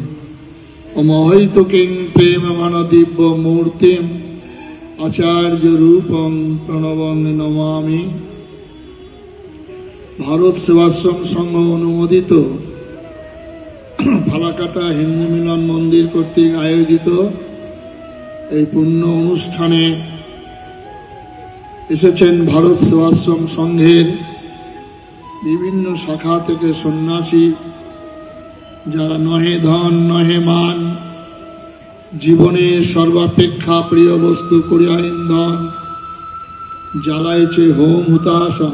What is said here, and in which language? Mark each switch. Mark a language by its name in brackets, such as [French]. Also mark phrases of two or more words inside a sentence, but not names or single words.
[Sanskrit] अमहैतुकीं प्रेमघनदिव्यमूर्तिम् आचार्यरूपं प्रणवं नमामि। [Bangla] ভারত সেবাশ্রম সংঘ অনুমোদিত ফালাকাটা হিন্দু মিলন মন্দির কর্তৃক আয়োজিত এই পুণ্য অনুষ্ঠানে এসেছেন ভারত সেবাশ্রম সংঘের বিভিন্ন শাখা থেকে সন্ন্যাসী, যারা নহে ধন নহে মান, জীবনের সর্বাপেক্ষা প্রিয় বস্তু করিয়া ইন্ধন জ্বালাইছে হোম হুতাশন।